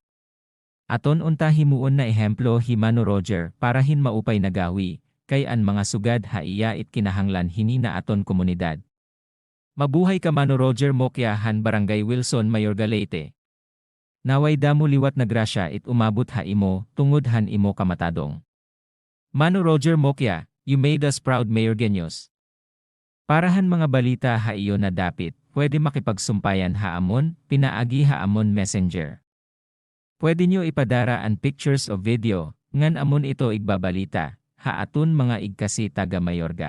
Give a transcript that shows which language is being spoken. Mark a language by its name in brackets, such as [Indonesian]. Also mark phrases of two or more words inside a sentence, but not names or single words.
[Waray] Aton unta himuon na ehemplo himano Roger para hin maupay nagawi, kay an mga sugad haiya it kinahanglan hini na aton komunidad. Mabuhay ka Mano Roger Mocya han Barangay Wilson Mayorga Leyte. Naway damo liwat na grasya it umabot ha imo, tungod han imo kamatadong. Mano Roger Mocya, [English] you made us proud Mayorgenyos. [Waray] Parahan mga balita ha iyo na dapit, pwede makipagsumpayan haamon, pinaagi haamon messenger. Pwede nyo ipadara an pictures o video, ngan amon ito igbabalita, haatun mga igkasi taga Mayorga.